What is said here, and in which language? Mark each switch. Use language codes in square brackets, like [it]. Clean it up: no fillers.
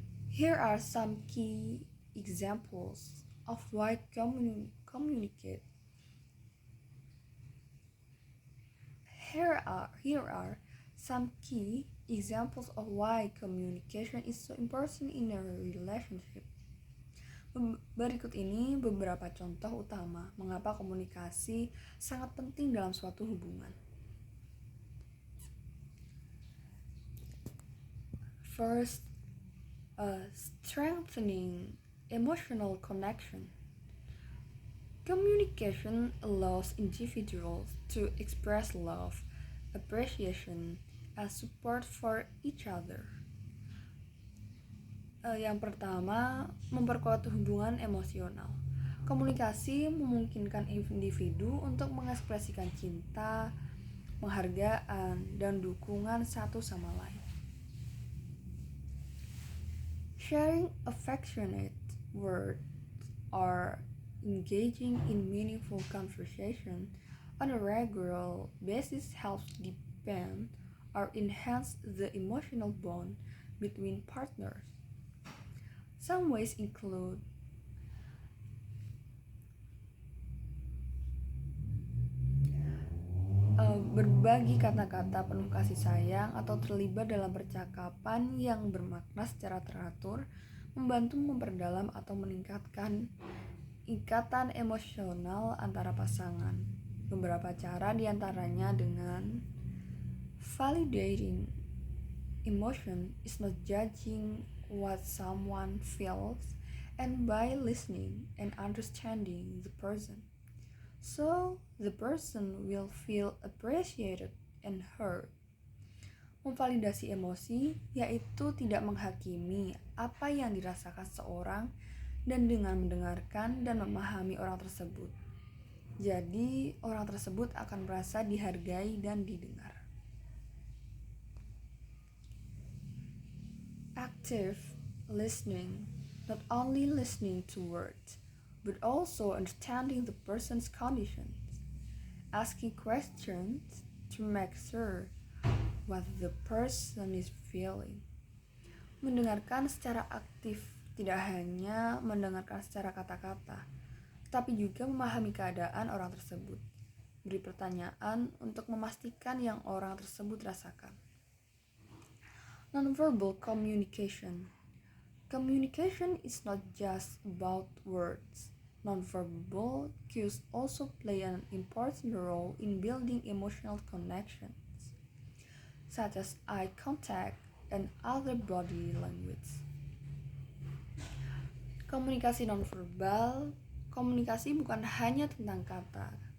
[en] Here are some key examples of why communicate. Here are some key examples of why communication is so important in a relationship. [id] Berikut ini beberapa contoh utama mengapa komunikasi sangat penting dalam suatu hubungan. [en] First, strengthening emotional connection. Communication allows individuals to express love, appreciation, and support for each other. [id] Yang pertama, memperkuat hubungan emosional. Komunikasi memungkinkan individu untuk mengekspresikan cinta, penghargaan, dan dukungan satu sama lain. [en] Sharing affectionate words or engaging in meaningful conversation on a regular basis helps deepen or enhance the emotional bond between partners. Some ways include [id] berbagi kata-kata penuh kasih sayang atau terlibat dalam percakapan yang bermakna secara teratur, membantu memperdalam atau meningkatkan ikatan emosional antara pasangan. Beberapa cara diantaranya dengan [en] validating emotion is not judging what someone feels, and by listening and understanding the person, so the person will feel appreciated and heard. [id] Memvalidasi emosi yaitu tidak menghakimi apa yang dirasakan seorang dan dengan mendengarkan dan memahami orang tersebut. Jadi, orang tersebut akan merasa dihargai dan didengar. [en] Active listening, not only listening to words, but also understanding the person's conditions, asking questions to make sure what the person is feeling. [id] Mendengarkan secara aktif, tidak hanya mendengarkan secara kata-kata, tapi juga memahami keadaan orang tersebut. Beri pertanyaan untuk memastikan yang orang tersebut rasakan. [en] Nonverbal communication. Communication is not just about words. Nonverbal cues also play an important role in building emotional connections, such as eye contact and other body language. [id] Komunikasi nonverbal. Komunikasi bukan hanya tentang kata.